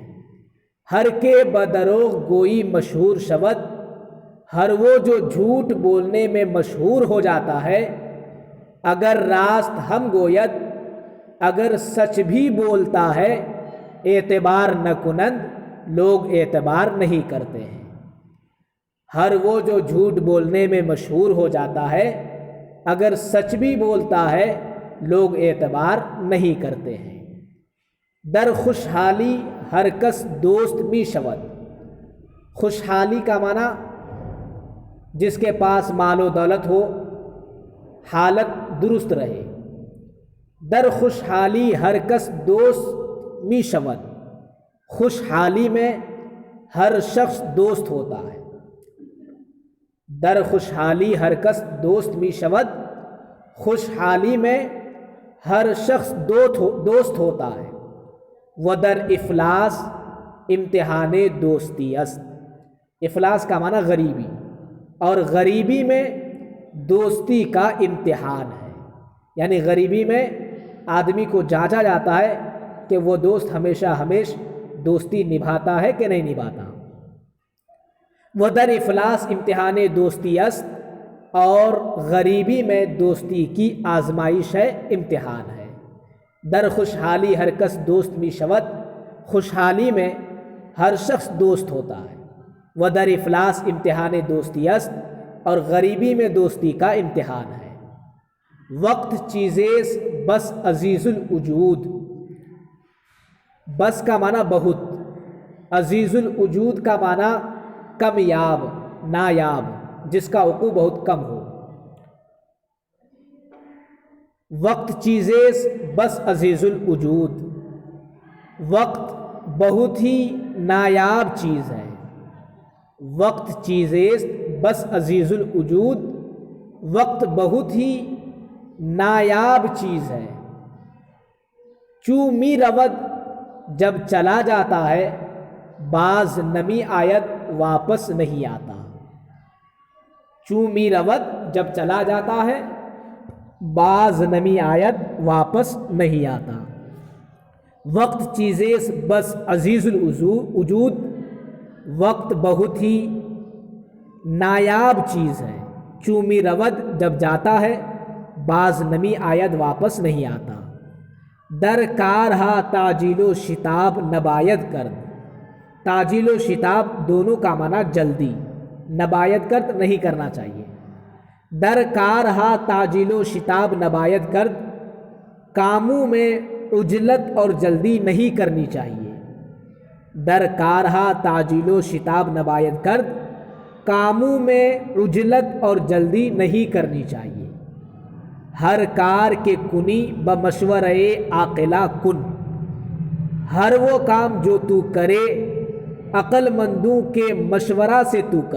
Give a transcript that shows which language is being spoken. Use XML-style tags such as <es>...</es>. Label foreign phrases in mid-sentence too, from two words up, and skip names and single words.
<fa>ہر کے بدروغ گوئی مشہور شود،</fa> <ur>ہر وہ جو جھوٹ بولنے میں مشہور ہو جاتا ہے،</ur> <fa>اگر راست ہم گوید،</fa> <ur>اگر سچ بھی بولتا ہے</ur> <fa>اعتبار نہ کنند،</fa> <ur>لوگ اعتبار نہیں کرتے ہیں۔ ہر وہ جو جھوٹ بولنے میں مشہور ہو جاتا ہے، اگر سچ بھی بولتا ہے لوگ اعتبار نہیں کرتے ہیں۔</ur> <fa>در خوشحالی ہر کس دوست می شود،</fa> <ur>خوشحالی کا معنی جس کے پاس مال و دولت ہو، حالت درست رہے۔</ur> <fa>در خوشحالی ہر کس دوست می شود،</fa> <ur>خوشحالی میں ہر شخص دوست ہوتا ہے۔</ur> <fa>در خوشحالی ہر کس دوست می شود،</fa> <ur>خوشحالی میں ہر شخص دوست ہوتا ہے۔</ur> <fa>و در افلاس امتحان دوستی است،</fa> <ur>افلاس کا معنی غریبی، اور غریبی میں دوستی کا امتحان ہے، یعنی غریبی میں آدمی کو جانچا جاتا ہے کہ وہ دوست ہمیشہ دوستی نبھاتا ہے کہ نہیں نبھاتا۔</ur> <fa>وہ در افلاس امتحان دوستی است،</fa> <ur>اور غریبی میں دوستی کی آزمائش ہے، امتحان ہے۔</ur> <fa>در خوشحالی ہر کس دوست می شود،</fa> <ur>خوشحالی میں ہر شخص دوست ہوتا ہے۔</ur> <fa>و در افلاس امتحان دوستی است،</fa> <ur>اور غریبی میں دوستی کا امتحان ہے۔</ur> <fa>وقت چیزیس بس عزیز الوجود،</fa> <ur>بس کا معنی بہت، عزیز الوجود کا معنی کمیاب، نایاب، جس کا وقوع بہت کم ہو۔</ur> <fa>وقت چیزیس بس عزیز الوجود،</fa> <ur>وقت بہت ہی نایاب چیز ہے۔</ur> <fa>وقت چیزیس بس عزیز الوجود،</fa> <ur>وقت بہت ہی نایاب چیز ہے۔</ur> <fa>چوں می رود،</fa> <ur>جب چلا جاتا ہے،</ur> <fa>باز نمی آید،</fa> <ur>واپس نہیں آتا۔</ur> <fa>چوں می رود،</fa> <ur>جب چلا جاتا ہے،</ur> <fa>باز نمی آید،</fa> <ur>واپس نہیں آتا۔</ur> <fa>وقت چیزیس بس عزیز الوجود،</fa> <ur>وقت بہت ہی نایاب چیز ہے۔</ur> <fa>چوں می رود،</fa> <ur>جب جاتا ہے،</ur> <fa>باز نمی آید،</fa> <ur>واپس نہیں آتا۔</ur> <fa>در کارہا تعجیل و شتاب نباید کرد،</fa> <ur>تعجیل و شتاب دونوں کا معنی جلدی،</ur> <fa>نباید کرد</fa> <ur>نہیں کرنا چاہیے۔</ur> <fa>در کارہا تعجیل و شتاب نباید کرد،</fa> <ur>کاموں میں عجلت اور جلدی نہیں کرنی چاہیے۔</ur> <fa>در کارہا تعجیل و شتاب نباید کرد،</fa> <ur>کاموں میں عجلت اور جلدی نہیں کرنی چاہیے۔</ur> <fa>ہر کار کے کنی بمشورہ عاقلہ کن،</fa> <ur>ہر وہ کام جو تو کرے عقل مندوں کے مشورہ سے تو کر۔</ur>